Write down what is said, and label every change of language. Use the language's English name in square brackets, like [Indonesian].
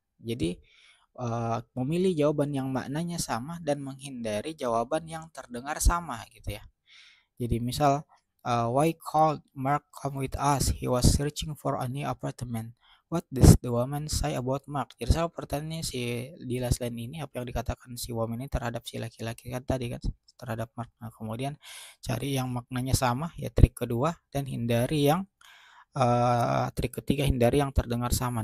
[Indonesian] Jadi memilih jawaban yang maknanya sama dan menghindari jawaban yang terdengar sama gitu ya. Jadi misal [English] why called Mark come with us? He was searching for a new apartment. What does the woman say about Mark? [Indonesian] Jadi saya pertanyaannya si di last line ini apa yang dikatakan si woman ini terhadap si laki-laki kan tadi kan terhadap Mark. Nah, kemudian cari yang maknanya sama ya trik kedua dan hindari yang trik ketiga hindari yang terdengar sama.